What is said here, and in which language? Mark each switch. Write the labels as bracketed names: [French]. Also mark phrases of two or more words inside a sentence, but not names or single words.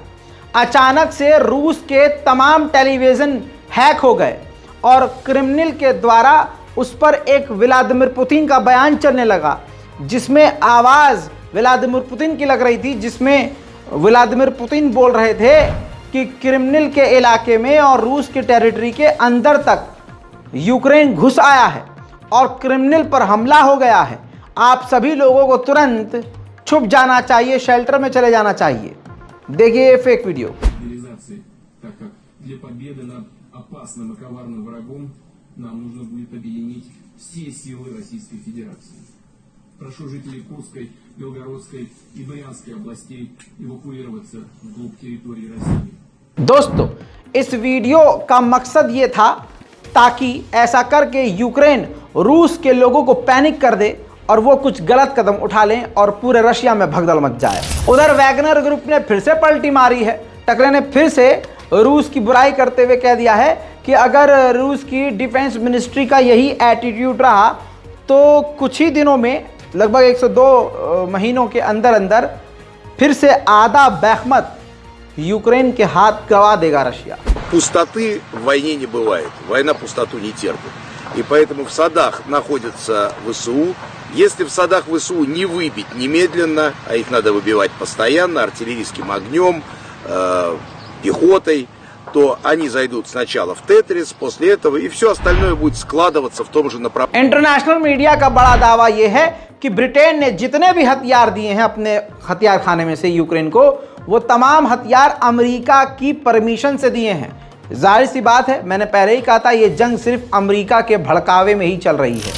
[Hindi] अचानक से रूस के तमाम टेलीविज़न हैक हो गए और क्रेमलिन के द्वारा उस पर एक व्लादिमीर पुतिन का बयान चलने लगा, जिसमें आवाज़ व्लादिमीर पुतिन की लग रही थी, जिसमें व्लादिमीर पुतिन बोल रहे थे कि क्रेमलिन के इलाके में और रूस के टेरिटरी के अंदर तक यूक्रेन घुस आया है और क्रेमलिन पर हमला हो गया है। आप सभी लोगों को तुरंत छुप जाना चाहिए, शेल्टर में चले जाना चाहिए। देखिए ये [English] fake video. [Russian] опасным и коварным врагом нам нужно будет объединить все силы Российской Федерации. Прошу жителей Курской, Белгородской и Брянской областей эвакуироваться вглубь территории России. [Hindi] दोस्तों, इस वीडियो का मकसद ये था ताकि ऐसा करके यूक्रेन रूस के लोगों को पैनिक कर दे और वो कुछ गलत कदम उठा लें और पूरे रशिया में भगदड़ मच जाए। उधर वैगनर ग्रुप ने फिर से पलटी मारी है। टकरे ने फिर से रूस की बुराई करते हुए कह दिया है कि अगर रूस की [English] defence ministry [Hindi] का यही एटीट्यूड रहा तो कुछ ही दिनों में, लगभग 102 महीनों के अंदर अंदर फिर से आधा बहमत यूक्रेन के हाथ गवा देगा रशिया। [Russian] Пустоты в войне не бывает. Война пустоту не терпит. И поэтому в садах находятся ВСУ. Если в садах ВСУ не выбить немедленно, а их надо выбивать постоянно, артиллерийским огнем, пехотой, то они зайдут сначала в Тетрис, после этого и все остальное будет складываться в том же направлении. [English] international media [Hindi] का बड़ा दावा यह है कि ब्रिटेन ने जितने भी हथियार दिए हैं अपने हथियार खाने में से यूक्रेन को, वो तमाम हथियार अमेरिका की परमिशन से दिए हैं। जाहिर सी बात है, मैंने पहले ही कहा था, ये जंग सिर्फ अमेरिका के भड़कावे में ही चल रही है।